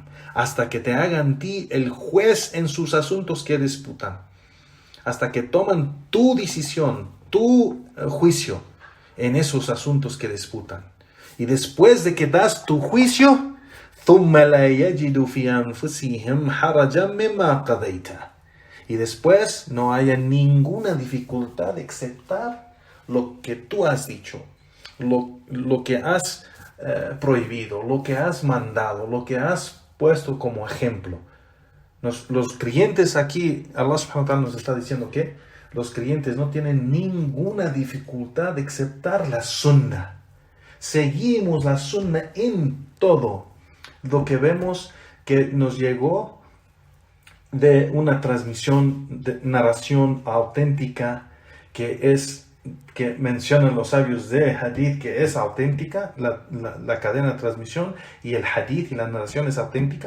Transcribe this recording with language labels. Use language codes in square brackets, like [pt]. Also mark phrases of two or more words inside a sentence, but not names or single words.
[es] Hasta que te hagan ti el juez en sus asuntos que disputan. Hasta que toman tu decisión, tu juicio en esos asuntos que disputan. Y después de que das tu juicio, [ar] ثُمَّ لَا يَجِدُ فِي أَنفُسِهِمْ حَرَجًا مِمَّا قَضَيْتَ. [es] Y después no haya ninguna dificultad de aceptar lo que tú has dicho, lo que has prohibido, lo que has mandado, lo que has puesto como ejemplo. Los creyentes aquí, Allah [ar] سبحانه وتعالى [es] nos está diciendo que los creyentes no tienen ninguna dificultad de aceptar la sunna. Seguimos la sunna en todo lo que vemos que nos llegó de una transmisión, de narración auténtica que mencionan los sabios de hadith, que es auténtica, la cadena de transmisión, y el hadith y la narración es auténtica.